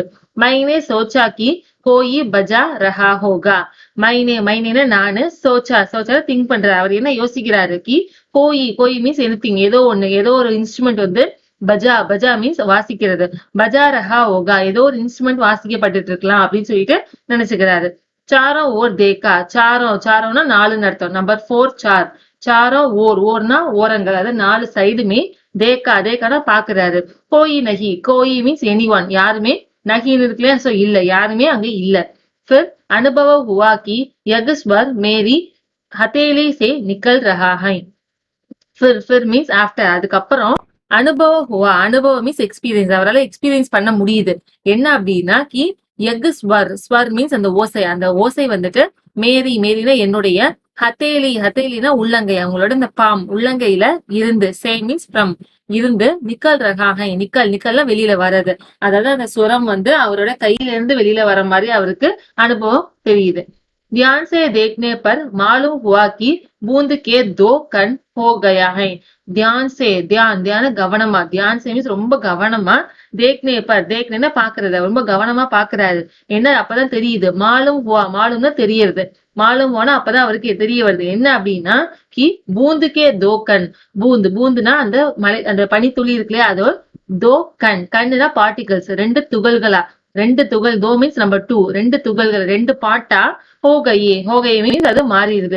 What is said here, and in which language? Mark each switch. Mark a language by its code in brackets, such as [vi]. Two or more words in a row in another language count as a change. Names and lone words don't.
[hi] मैंने सोचा कि कोई बजा रहा होगा, [ta] மைனேனா நானு, சோச்சா திங்க் பண்ற, அவர் என்ன யோசிக்கிறாரு, [hi] कि कोई [en] means anything, [ta] ஏதோ ஒரு இன்ஸ்ட்ருமெண்ட் வந்து, பஜா மீன்ஸ் வாசிக்கிறது, [hi] बजा रहा होगा [ta] ஏதோ ஒரு இன்ஸ்ட்ருமெண்ட் வாசிக்கப்பட்டு இருக்கலாம் அப்படின்னு சொல்லிட்டு நினைச்சுக்கிறாரு. [hi] चारों ओर देखा, [ta] சாரம்னா நாலுன்னு அர்த்தம். நம்பர் 4 [hi] चारों ओर [ta] ஓரங்கள், அதாவது 4 சைடுமே, தேக்கானா பாக்குறாரு. கோயி [en] means anyone, [ta] யாருமே, நகின்னு இருக்குல்லையா, சோ இல்ல, யாருமே அங்க இல்ல. [hi] फिर अनुभव हुआ कि यज्ञ स्वर मेरी हथेली से निकल रहा है. [ta] फिर [en] means after, [ta] அதுக்கப்புறம், அனுபவம் [en] means experience, [ta] அவரால் எக்ஸ்பீரியன்ஸ் பண்ண முடியுது. என்ன அப்படின்னா, [hi] कि एक स्वर [ta] மீன்ஸ் அந்த ஓசை வந்துட்டு, மேரினா என்னுடைய, ஹத்தேலினா உள்ளங்கை, அவங்களோட இந்த பாம், உள்ளங்கையில இருந்து, சே [en] means from, [ta] இருந்து, [hi] निकल रहा, [ta] நிக்கல்ல வெளியில வர்றது, அதாவது அந்த சுரம் வந்து அவரோட கையில இருந்து வெளியில வர மாதிரி அவருக்கு அனுபவம் தெரியுது. [hi] ध्यान से देखने पर मालूम हुआ कि बूंद के 2 कण हो गया है. [ta] தியான கவனமா, [hi] ध्यान से [ta] மீன்ஸ் ரொம்ப கவனமா, தேக்னேனா பாக்குறது, ரொம்ப கவனமா பாக்குறாரு. என்ன அப்பதான் தெரியுது, மாலும்னா தெரியறது, மாலும் போனா அப்பதான் அவருக்கு தெரிய வருது, என்ன அப்படின்னா, [hi] कि बूंद के दो कण, [ta] பூந்துனா அந்த மலை, அந்த பனித்துளி இருக்குல்லையா, அதோ தோ கண்ணுனா பார்ட்டிகல்ஸ், 2 துகள்களா, 2 துகள், தோ மீன்ஸ் நம்பர் 2, 2 துகள்கள், [hi] 2 बाटा हो गए [ta] மீன்ஸ் அது மாறிடுது.